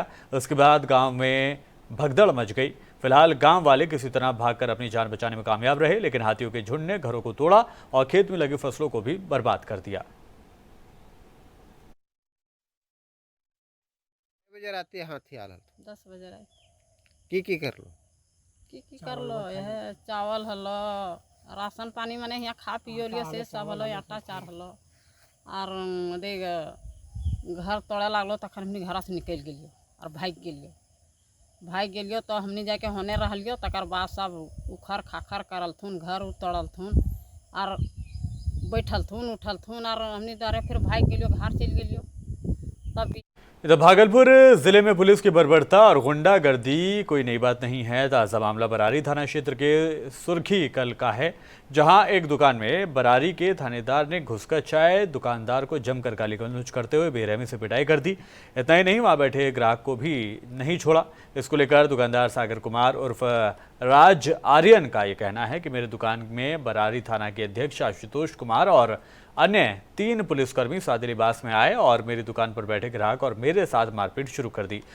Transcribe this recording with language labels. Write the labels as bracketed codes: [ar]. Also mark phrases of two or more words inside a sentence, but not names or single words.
[hi] उसके बाद गाँव में भगदड़ मच गई। फिलहाल गांव वाले किसी तरह भागकर अपनी जान बचाने में कामयाब रहे, लेकिन हाथियों के झुंड ने घरों को तोड़ा और खेत में लगी फसलों को भी बर्बाद कर दिया। [anp] बजे रात हाथी आल 10 बजे रात की कर लो कर लो, यह चावल हलो, राशन पानी माने यहाँ खा पियो लिए से सब हलो, आटा चार हलो और देख घर तोड़े लागलो, तखन हमनी घर से निकल गेलियो और भाग गेलियो। तो हमनी जाके होने रहलियो, तकर बाद सब उखड़ खाखर करलथुन, घर तोड़लथुन और बैठलथुन उठलथुन और हमनी दरे फिर भाग गेलियो, घर चल गेलियो। तब [hi] इधर भागलपुर जिले में पुलिस की बर्बरता और गुंडागर्दी कोई नई बात नहीं है। ताज़ा मामला बरारी थाना क्षेत्र के सुर्खी कल का है, जहां एक दुकान में बरारी के थानेदार ने घुसकर चाय दुकानदार को जमकर गाली गलौज करते हुए बेरहमी से पिटाई कर दी। इतना ही नहीं, वहां बैठे ग्राहक को भी नहीं छोड़ा। इसको लेकर दुकानदार सागर कुमार उर्फ राज आर्यन का ये कहना है कि मेरे दुकान में बरारी थाना के अध्यक्ष आशुतोष कुमार और अन्य 3 पुलिसकर्मी सादे लिबास में आए और मेरी दुकान पर बैठे ग्राहक और मेरे साथ मारपीट शुरू कर दी।